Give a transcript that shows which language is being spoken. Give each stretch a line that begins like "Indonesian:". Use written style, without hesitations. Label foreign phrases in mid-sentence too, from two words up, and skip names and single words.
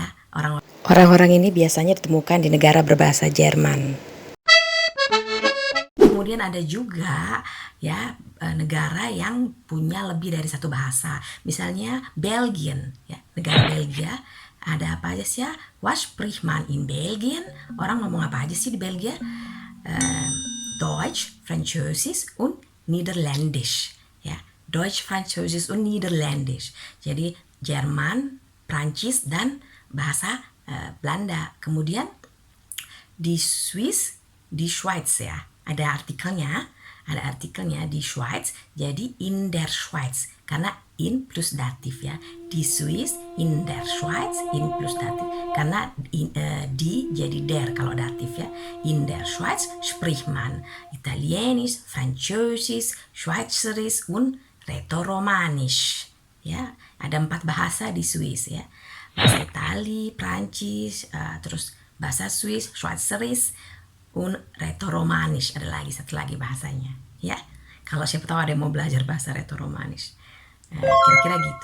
Indonesian: Orang-orang ini biasanya ditemukan di negara berbahasa Jerman. Kemudian ada juga ya negara yang punya lebih dari satu bahasa. Misalnya Belgian, ya, negara Belgia. Ada apa aja sih ya?
German: Was spricht man in Belgien?
Indonesian: Orang ngomong apa aja sih di Belgia?
German: Deutsch, Französisch und Niederländisch. Ya, Deutsch, Französisch und Niederländisch.
Indonesian: Jadi Jerman, Prancis, dan bahasa Belanda. Kemudian di Swiss, di Schweiz ya, ada artikelnya, ada artikelnya di Schweiz, jadi
German: in der Schweiz.
Indonesian: Karena in plus datif ya. Di Swiss,
German: in der Schweiz, in plus datif.
Indonesian: Karena di jadi der kalau datif ya.
German: In der Schweiz spricht man Italienisch, Französisch, Schweizerisch und Rätoromanisch.
Indonesian: Ya, ada 4 bahasa di Swiss ya. Bahasa Itali, Prancis, terus bahasa Swiss,
German: Schweizerisch, un Rätoromanisch,
Indonesian: ada lagi satu lagi bahasanya ya. Kalau siapa tahu ada yang mau belajar bahasa Rätoromanisch, kira-kira gitu.